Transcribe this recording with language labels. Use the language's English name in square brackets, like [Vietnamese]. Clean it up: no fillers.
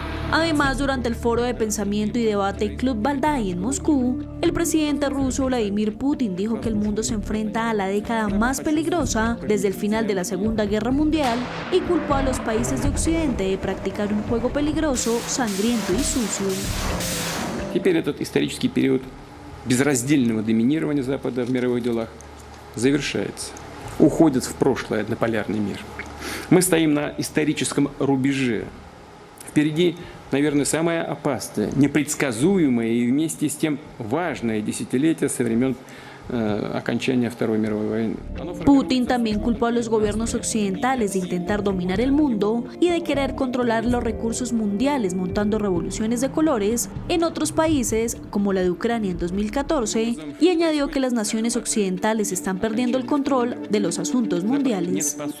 [Spanish] Además, durante el foro de pensamiento y debate Club Valdai en Moscú, el presidente ruso Vladimir Putin dijo que el mundo se enfrenta a la década más peligrosa desde el final de la Segunda Guerra Mundial y culpó a los países de Occidente de practicar un juego peligroso, sangriento y sucio. [Russian] Теперь этот исторический период безраздельного доминирования Запада в мировых делах завершается. Уходит в прошлое однополярный мир. Мы стоим на историческом рубеже. Впереди, наверное, самое опасное, непредсказуемое и вместе с тем важное десятилетие со времен окончания Второй мировой войны. [Spanish] Putin también culpó a los gobiernos occidentales de intentar dominar el mundo y de querer controlar los recursos mundiales montando revoluciones de colores en otros países, como la de Ucrania en 2014, y añadió que las naciones occidentales están perdiendo el control de los asuntos mundiales.